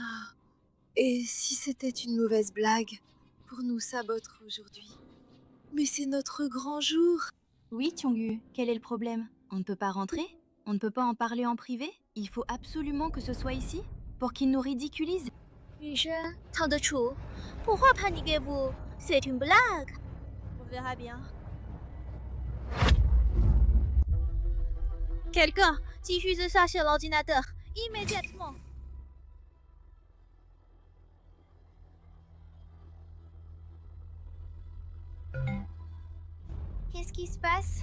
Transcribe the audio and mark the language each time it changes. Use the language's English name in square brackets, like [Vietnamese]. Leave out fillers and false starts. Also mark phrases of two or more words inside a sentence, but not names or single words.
[French] Et si c'était une mauvaise blague pour nous saboter aujourd'hui? Mais c'est notre grand jour. Oui, Chongyu, quel est le problème? On ne peut pas rentrer? On ne peut pas en parler en privé? Il faut absolument que ce soit ici? Pour qu'ils nous ridiculisent? [Chinese] 女生藏得住，不会 paniquez-vous. [French] C'est une blague. On verra bien. Quelqu'un, diffuse ça sur l'ordinateur, immédiatement. Qu'est-ce qui se passe?